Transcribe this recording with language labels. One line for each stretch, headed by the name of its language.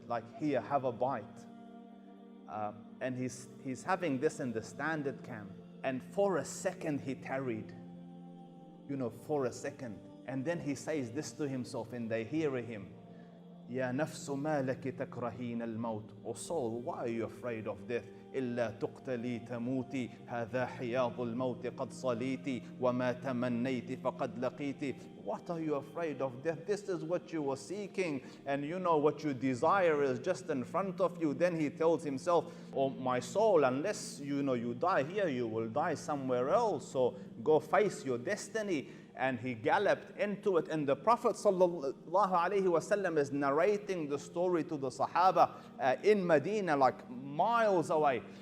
English: Like, here, have a bite. And he's having this in the standard camp. And for a second he tarried. For a second. And then he says this to himself, and they hear him.
Arabic: يا نفس ما لك تكرهين الموت.
English: Oh soul, why are you afraid of death?
Arabic: إلا تقتلي تموتي هذا حياض الموت قد صليتي وما تمنيت فقد لقيتي.
English: What are you afraid of? Death. This is what you were seeking, and you know what you desire is just in front of you. Then he tells himself, oh my soul, unless you die here, you will die somewhere else, so go face your destiny. And he galloped into it. And the Prophet ﷺ is narrating the story to the Sahaba in Medina, like miles away.